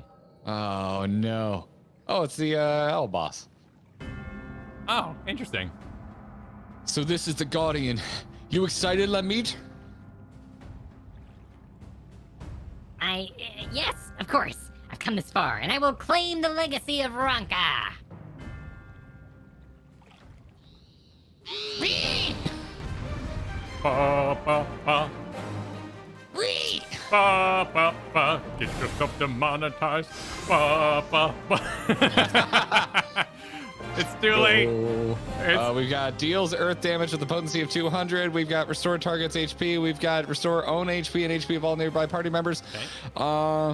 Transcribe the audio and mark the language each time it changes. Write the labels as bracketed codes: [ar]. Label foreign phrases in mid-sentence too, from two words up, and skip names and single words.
[en] Oh no. Oh, it's the L boss. Oh, interesting. So this is the Guardian. You excited, Lamit? Yes, of course. I've come this far, and I will claim the legacy of Ranka. Whee! Ba, ba, ba. Whee! Ba, ba, ba. Get yourself demonetized. Ba, ba, ba. It's too late. We've got deals earth damage with a potency of 200. We've got restore target's HP. We've got restore own HP and HP of all nearby party members. Okay.